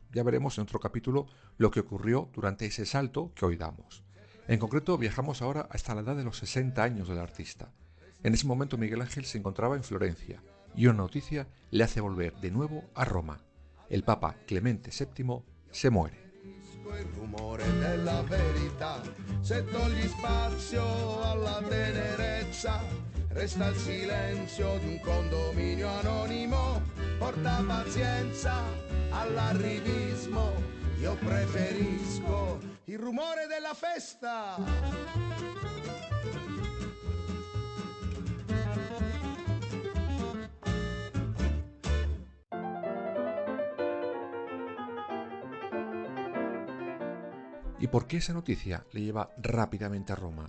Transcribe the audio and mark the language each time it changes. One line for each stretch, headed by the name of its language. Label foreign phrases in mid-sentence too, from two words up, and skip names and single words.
Spanish: Ya veremos en otro capítulo lo que ocurrió durante ese salto que hoy damos. En concreto, viajamos ahora hasta la edad de los 60 años del artista. En ese momento Miguel Ángel se encontraba en Florencia y una noticia le hace volver de nuevo a Roma. El Papa Clemente VII se muere.
Italian: Il rumore della verità, se togli spazio alla tenerezza, resta il silenzio di un condominio anonimo, porta pazienza all'arrivismo, io preferisco il rumore della festa.
Spanish: ¿Y por qué esa noticia le lleva rápidamente a Roma?